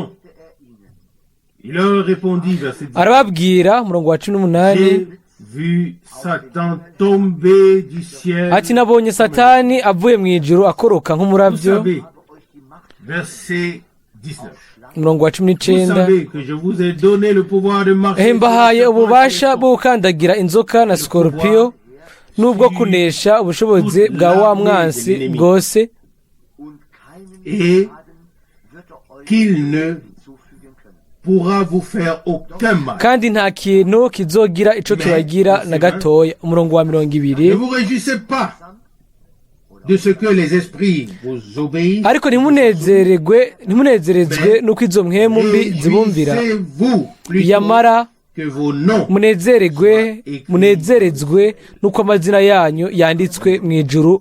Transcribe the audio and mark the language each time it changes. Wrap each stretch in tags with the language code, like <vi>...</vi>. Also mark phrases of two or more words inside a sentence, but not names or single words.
<rn>Arababwira, murongo wa 18, ati, nabonye Satani avuye mu ijuru akoroka nk'umuravyo. Murongo wa 19, mbahaye ububasha bwo gukandagira inzoka na sikorupiyo, n'ubwo kunesha ubushobozi bwa wa mwansi bwose, kandi nta kintu kizogira ico kibagira na gatoya. Umurongo wa 20, ariko ntimunezerezwe nuko izo mpwemu mbi zibumvira, yamara munezerezwe nuko amazina yanyu yanditswe mu ijuru.</rn>